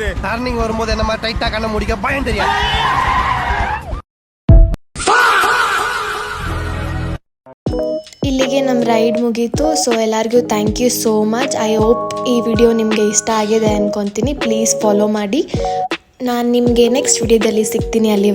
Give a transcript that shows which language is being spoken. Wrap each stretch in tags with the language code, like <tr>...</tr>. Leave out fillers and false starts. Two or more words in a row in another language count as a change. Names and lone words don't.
<ta>டர்னிங் வரும்போது என்ன மாதிரி டைட்டா கண்ண முடிக்க பயம் தெரியாது.</ta> <kn>ಇಲ್ಲಿಗೆ ನಮ್ಮ ರೈಡ್ ಮುಗೀತು. ಸೊ ಎಲ್ಲರಿಗೂ</kn> <en>thank you so much. I hope</en> <kn>ಈ ವಿಡಿಯೋ ನಿಮಗೆ ಇಷ್ಟ ಆಗಿದೆ ಅಂದ್ಕೊತೀನಿ.</kn> <en>please follow</en> <kn>ಮಾಡಿ. ನಾನು ನಿಮಗೆ ನೆಕ್ಸ್ಟ್ ವಿಡಿಯೋದಲ್ಲಿ ಸಿಗ್ತೀನಿ.</kn>